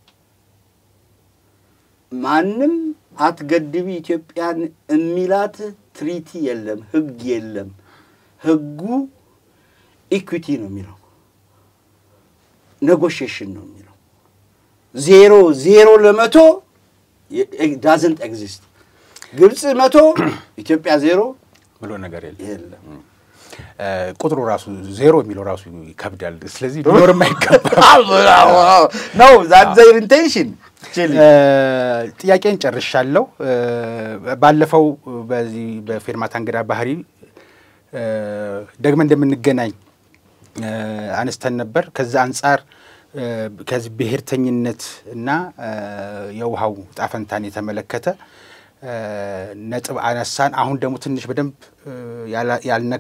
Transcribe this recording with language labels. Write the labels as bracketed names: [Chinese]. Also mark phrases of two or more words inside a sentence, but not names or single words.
[Amharic] ማንም አትገድቢ ኢትዮጵያን የሚላት ትሪቲ የለም ህግ የለም ህጉ ኢኩዊቲ ነው የሚለው negotiation ነው የሚለው 0 ለመቶ [English] it doesn't exist [Amharic] ግብጽ 100 ኢትዮጵያ 0 ብሎ ነገር የለም ቁጥሩ ራሱ 0 የሚለው ራሱ ይከብዳል ስለዚህ ሊኖርም አይገባም [English] no that's their intention [Amharic] ጥያቄን ጨርሻለሁ ባለፈው በዚህ በፌርማታ እንግዳ ባህሪ ደግመን እንደምንገናኝ አንስተን ነበር ከዛ አንፃር ከዚህ ብሔርተኝነት እና የውሃው ጣፈንታን የተመለከተ ነጥብ አነሳን አሁን ደግሞ ትንሽ በደንብ ያልነካ